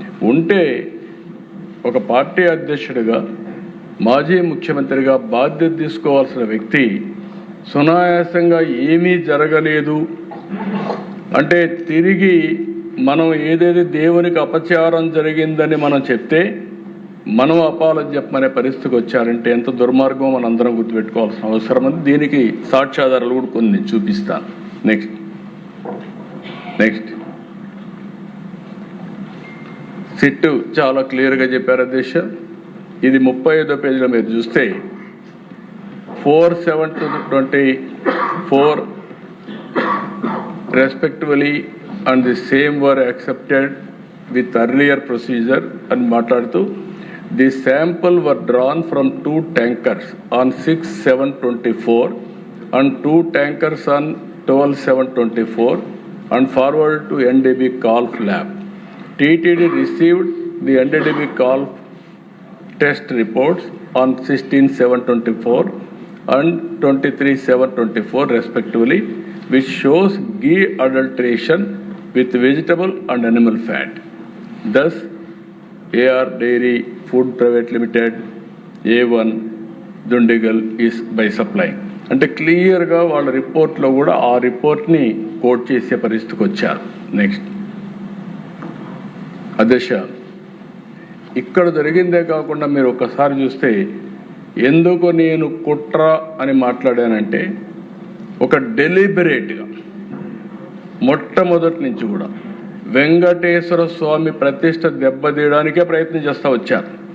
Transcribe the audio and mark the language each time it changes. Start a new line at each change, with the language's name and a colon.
Telugu: ఉంటే ఒక పార్టీ అధ్యక్షుడిగా, మాజీ ముఖ్యమంత్రిగా బాధ్యత తీసుకోవాల్సిన వ్యక్తి సునాయాసంగా ఏమీ జరగలేదు అంటే, తిరిగి మనం ఏదైతే దేవునికి అపచారం జరిగిందని మనం చెప్తే మనం అపాలజీ చెప్పమనే పరిస్థితికి వచ్చారంటే ఎంత దుర్మార్గం మనందరం గుర్తుపెట్టుకోవాల్సిన అవసరం ఉంది. దీనికి సాక్ష్యాధారాలు కూడా కొన్ని చూపిస్తాను. నెక్స్ట్ సిట్టు చాలా క్లియర్గా చెప్పారు అధ్యక్ష. ఇది 35వ పేజీలో మీరు చూస్తే
English: 4/7/24 respectively and the same were accepted with earlier procedure and
Telugu: మాట్లాడుతూ
English: the sample were drawn from 2 tankers on 6/7/24 and 2 tankers on 12/7/24 and forwarded to NDB Calf lab. TTD received the NDB Calf test reports on 16/7/24 and 23/7/24 respectively, which shows ghee adulteration with vegetable and animal fat. Thus, AR Dairy Food Private Limited, A1 Dundigal is by supplying.
Telugu: అంటే క్లియర్గా వాళ్ళ రిపోర్ట్లో కూడా ఆ రిపోర్ట్ని coat చేసే పరిస్థితికి వచ్చారు. నెక్స్ట్ అధ్యక్ష, ఇక్కడ జరిగిందే కాకుండా మీరు ఒక్కసారి చూస్తే ఎందుకు నేను కుట్ర అని మాట్లాడానంటే, ఒక డెలిబరేట్గా మొట్టమొదటి నుంచి కూడా వెంకటేశ్వర స్వామి ప్రతిష్ట దెబ్బతీయడానికే ప్రయత్నం చేస్తూ వచ్చారు.